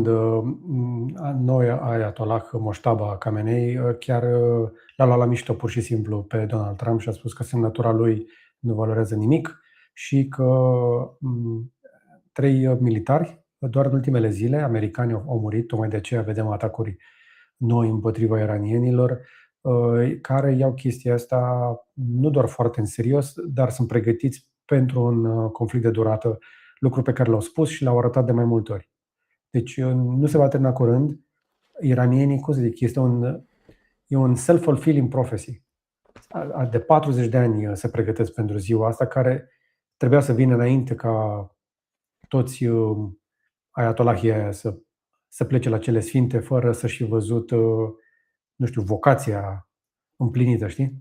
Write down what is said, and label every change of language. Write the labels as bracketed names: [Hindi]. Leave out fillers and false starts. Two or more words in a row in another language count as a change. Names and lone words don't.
[Romanian] Noi, Ayatollah Mojtaba Khamenei, chiar l-a luat la mișto pur și simplu pe Donald Trump și a spus că semnătura lui nu valorează nimic și că 3 militari, doar în ultimele zile, americani au murit, tocmai de aceea vedem atacuri noi împotriva iranienilor, care iau chestia asta nu doar foarte în serios, dar sunt pregătiți pentru un conflict de durată, lucru pe care l-au spus și l-au arătat de mai multe ori. Deci nu se va termina curând. Iranienii, cum să zic, e un [English] self-fulfilling prophecy. [Romanian] De 40 de ani se pregătesc pentru ziua asta, care trebuia să vină înainte ca toți ayatollahii aia să plece la cele sfinte fără să-și fi văzut, nu știu, vocația împlinită, știi?